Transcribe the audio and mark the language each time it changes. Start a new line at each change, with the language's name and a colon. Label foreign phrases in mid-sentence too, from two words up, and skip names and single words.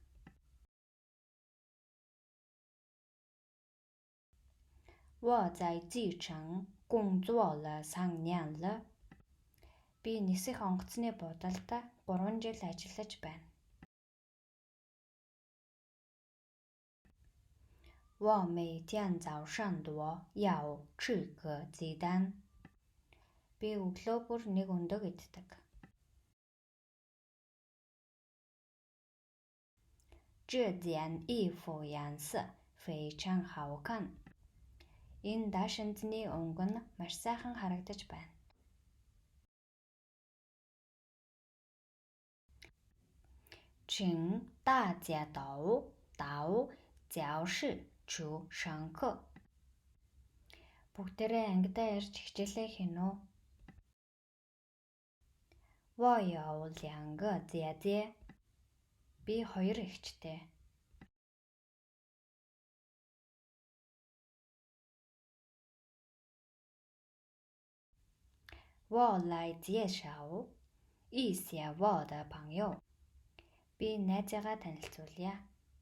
Chinese: 我在机场工作了3年了.
Mongolian: Би нисэх онгоцны буудалд 3 жил ажиллаж байна.
Chinese: 我每天早上都要吃个鸡蛋.
Mongolian: Би өглөө бүр нэг өндөг иддэг.
Chinese: 这件衣服颜色非常好看.
Mongolian: Энэ даашинзны өнгө нь маш сайхан харагдаж байна.
Chinese: 请大家到教室去上课.
Mongolian: Бүгдээрээ ангидаа ирж хичээлээ хийнэ үү?
Chinese: 我有2个姐姐.
Mongolian: Би 2 эгчтэй.
Chinese: 我来介绍一下我的朋友.
Mongolian: Би найзаагаа танилцуулъя.